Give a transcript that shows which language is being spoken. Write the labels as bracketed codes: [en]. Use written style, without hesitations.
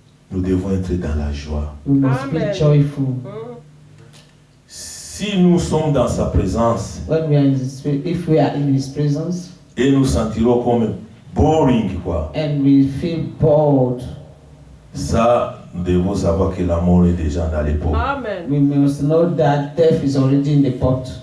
[fr] nous devons être dans la joie. [en] we must Amen. be joyful. [fr] Si nous sommes dans sa présence [en] When we are in his, if we are in his presence [fr] et nous sentirons comme boring, quoi, [en] and we feel bored, [fr] ça, nous devons savoir que l'amour est déjà dans les pots. Amen. [en] we must know that death is already in the pot.